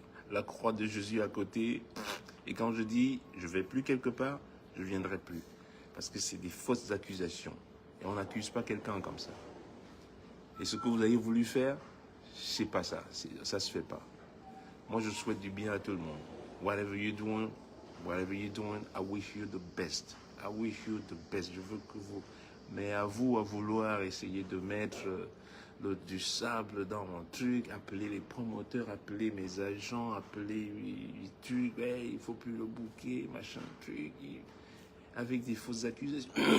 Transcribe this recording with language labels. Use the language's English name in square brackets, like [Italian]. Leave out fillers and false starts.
[French] La croix de Jésus à côté. Et quand je dis je vais plus quelque part, je viendrai plus. Parce que c'est des fausses accusations. Et on n'accuse pas quelqu'un comme ça. Et ce que vous avez voulu faire, c'est pas ça. Ça se fait pas. Moi, je souhaite du bien à tout le monde. [English] Whatever you're doing, I wish you the best. I wish you the best. [French] Je veux que vous... Mais à vous, à vouloir essayer de mettre du sable dans mon truc, appeler les promoteurs, appeler mes agents, appeler les trucs, hey, il faut plus le bouquet, machin, truc, avec des fausses accusations.